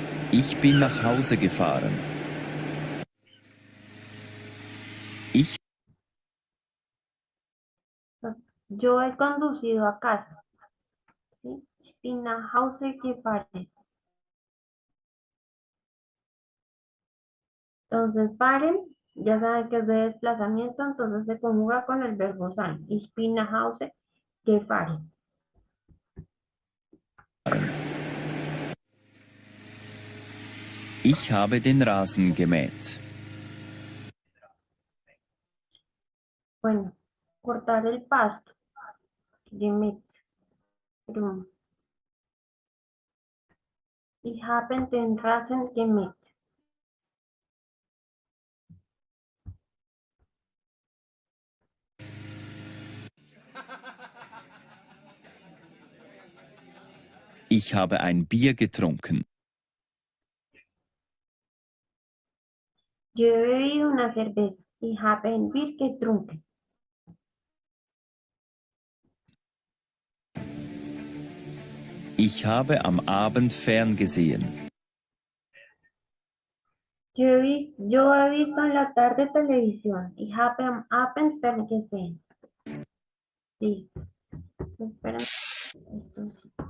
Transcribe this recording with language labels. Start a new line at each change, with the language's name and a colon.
German: Ich bin nach Hause gefahren. Ich
Spanish: Yo he conducido a casa. ¿Sí?
German: Ich bin nach Hause gefahren.
Spanish: Entonces, paren, ya saben que es de desplazamiento, entonces se conjuga con el verbo sein.
German: Ich bin nach Hause gefahren. Ich habe den Rasen gemäht.
Spanish: Bueno, cortar el pasto. Gemäht. Grün.
German: Ich habe den Rasen gemäht. Ich habe ein Bier getrunken.
Spanish: Yo he bebido una cerveza.
German: Ich habe ein Bier getrunken. Ich habe am Abend ferngesehen.
Spanish: Yo he visto en la tarde televisión.
German: Ich habe am Abend ferngesehen.
Spanish: Listo. Espera. Esto sí.